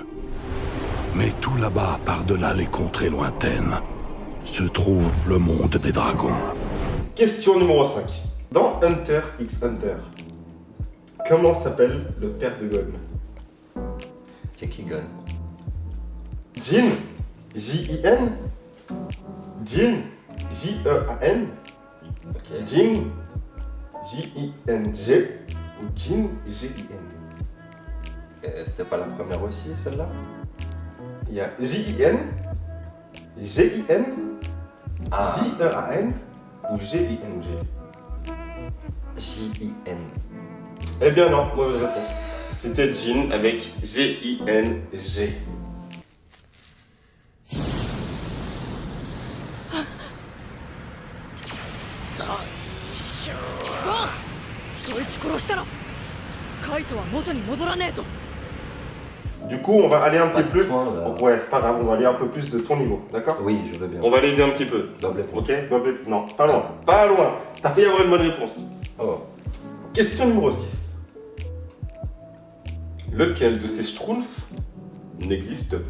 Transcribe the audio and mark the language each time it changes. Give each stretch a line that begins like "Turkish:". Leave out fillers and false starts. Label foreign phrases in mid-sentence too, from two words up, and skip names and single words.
French: Mais tout là-bas, par-delà les contrées lointaines, se trouve le monde des dragons. question numéro 5. Dans Hunter x Hunter, comment s'appelle le père de Gon? C'est qui gagne? Jin, J-I-N, Jin, J-E-A-N, Ok. Jin, J-I-N-G, ou Jin, G-I-N. Et c'était pas la première aussi, celle-là? Il y a J-I-N, G-I-N, Ah. J-E-A-N ou G-I-N-G. J-I-N. Eh bien non, mauvaise réponse. C'était Jin avec G-I-N-G.
Japanese: あそいつ殺したらカイトは元に戻らねえぞ
French: Du coup, on va aller un petit de peu... point, là. Ouais, c'est pas grave, on va aller un peu plus de ton niveau, d'accord? Oui, je veux bien. On va l'aider un petit peu. Double point. Ok? Non, pas loin. Pas loin. T'as failli avoir une bonne réponse. Oh. Question numéro 6. Lequel de ces schtroumpfs n'existe pas?